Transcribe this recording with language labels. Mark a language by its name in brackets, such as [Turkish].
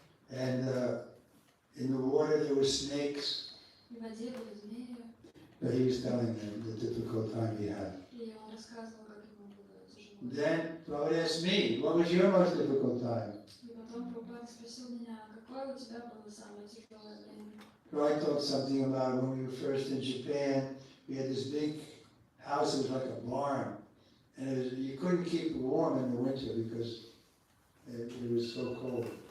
[English] And in the water there were snakes. [Russian] И в воде были змеи. [English] But he was telling them the difficult time he had. [Russian] И он рассказывал, как ему было тяжело. [English] Then Prabhupada asked me, what was your most difficult time? [Russian] И потом Прабхупада спросил меня, какое у тебя было самое тяжелое время? [English] So I told something about when we were first in Japan. We had this big house that was like a barn. And it was, you couldn't keep it warm in the winter because it was so cold.